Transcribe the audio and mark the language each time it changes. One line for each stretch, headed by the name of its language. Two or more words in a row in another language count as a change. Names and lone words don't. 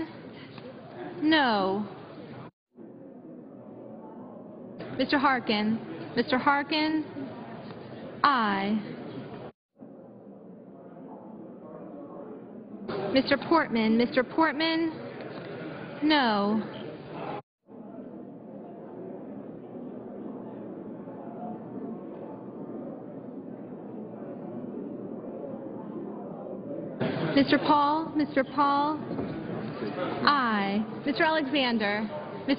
English: No. Mr. Harkin, Mr. Harkin? Aye. Mr. Portman, Mr. Portman? No. Mr. Paul? Mr. Paul? Aye. Mr. Alexander? Mr.